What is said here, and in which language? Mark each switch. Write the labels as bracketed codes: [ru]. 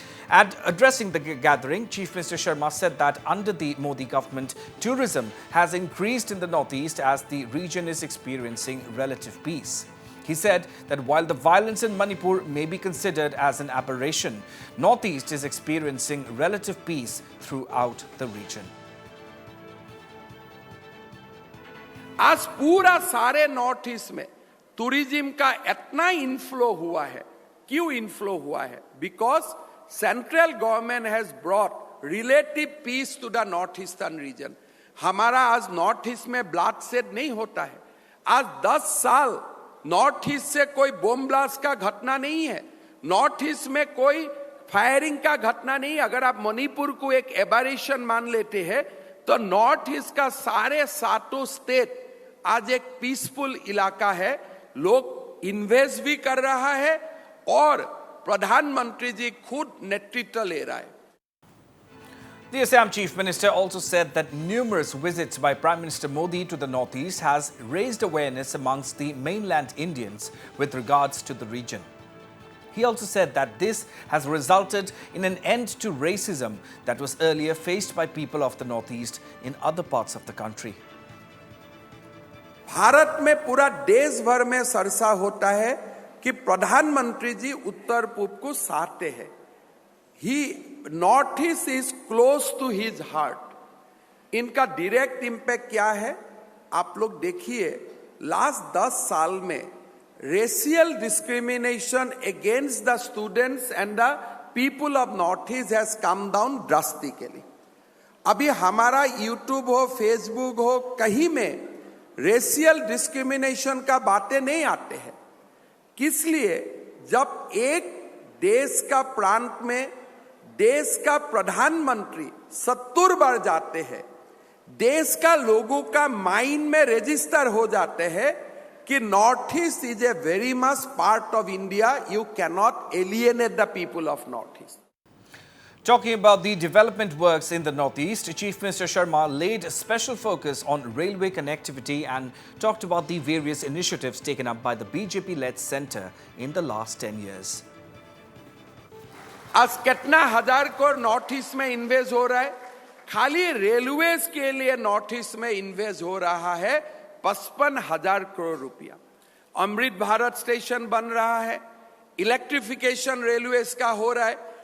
[en] And addressing the gathering, Chief Minister Sharma said that under the Modi government, tourism has increased in the northeast as the region is experiencing relative peace. He said that while the violence in Manipur may be considered as an aberration, northeast is experiencing relative peace throughout the region. [hi] आज पूरा सारे north east में tourism का इतना inflow हुआ है. क्यों inflow हुआ है? [en] Because central government has brought relative peace to the north eastern region. [hi] हमारा आज नॉर्थ ईस्ट में ब्लड शेड नहीं होता है. आज 10 साल नॉर्थ ईस्ट से कोई बम ब्लास्ट का घटना नहीं है. नॉर्थ ईस्ट में कोई फायरिंग का घटना नहीं. अगर आप मणिपुर को एक एबरेशन मान लेते हैं तो नॉर्थ ईस्ट का सारे 7 स्टेट आज एक पीसफुल इलाका है. लोग इन्वेस्ट भी कर रहा है और प्रधानमंत्री जी खुद नेतृत्व ले रहा है. [en] The Assam Chief Minister also said that numerous visits by Prime Minister Modi to the northeast has raised awareness amongst the mainland Indians with regards to the region. He also said that this has resulted in an end to racism that was earlier faced by people of the northeast in other parts of the country. [hi] Bharat में पूरा देश भर में चर्चा होता है कि प्रधानमंत्री जी उत्तर पूर्व को चाहते हैं. [en] He north east is close to his heart. [hi] इनका डायरेक्ट इंपैक्ट क्या है आप लोग देखिए. लास्ट 10 साल में [en] Racial discrimination against the students and the people of north east has come down drastically. [hi] अभी हमारा यूट्यूब हो, फेसबुक हो, कहीं में रेशियल डिस्क्रिमिनेशन का बातें नहीं आते हैं. किस लिए? जब एक देश का प्रांत में देश का प्रधानमंत्री 70 बार जाते हैं, देश का लोगों का माइंड में रजिस्टर हो जाते हैं कि [en] North east is a very much part of India. You can not alienate the people of north east. Talking about the development works in the northeast, Chief Minister Sharma laid special focus on railway connectivity and talked about the various initiatives taken up by the BJP-led centre in the last 10 years. [hi] आज कितना हजार crore north east में invest हो रहा है. खाली railways के लिए नॉर्थ ईस्ट में इन्वेस्ट हो रहा है 55,000 करोड़ रुपया. अमृत भारत स्टेशन बन रहा है. इलेक्ट्रिफिकेशन रेलवेज का हो रहा है.